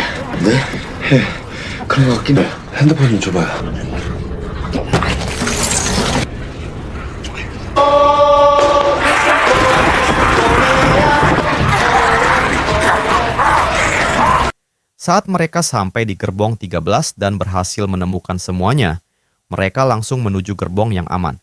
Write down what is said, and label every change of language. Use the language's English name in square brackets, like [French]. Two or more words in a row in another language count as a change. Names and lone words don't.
[Korean] 네? 그런 거 같긴 해. 핸드폰 좀 줘봐요. [Indonesian] Saat mereka sampai di gerbong 13 dan berhasil menemukan semuanya, mereka langsung menuju gerbong yang aman.